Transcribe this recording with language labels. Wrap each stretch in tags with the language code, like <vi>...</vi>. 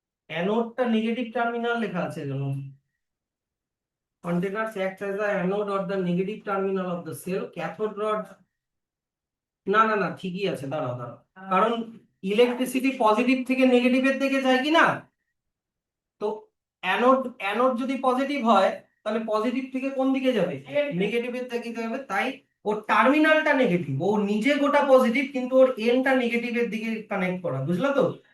<bn>অ্যানোডটা negative terminal লেখা আছে কেন?</bn> <en>Containers act as the anode or the negative terminal of the cell.</en> <bn>Cathode rod, না না না, ঠিকই আছে, দাঁড়াও দাঁড়াও। কারণ ইলেকট্রিসিটি পজিটিভ থেকে নেগেটিভের দিকে যায় কি না, তো অ্যানোড অ্যানোড যদি পজিটিভ হয় তাহলে পজিটিভ থেকে কোন দিকে যাবে, নেগেটিভের দিকে যাবে। তাই ওর টার্মিনালটা নেগেটিভ, ও নিজে গোটা পজিটিভ কিন্তু ওর এনটা নেগেটিভের দিকে কানেক্ট করা, বুঝলা তো?</bn>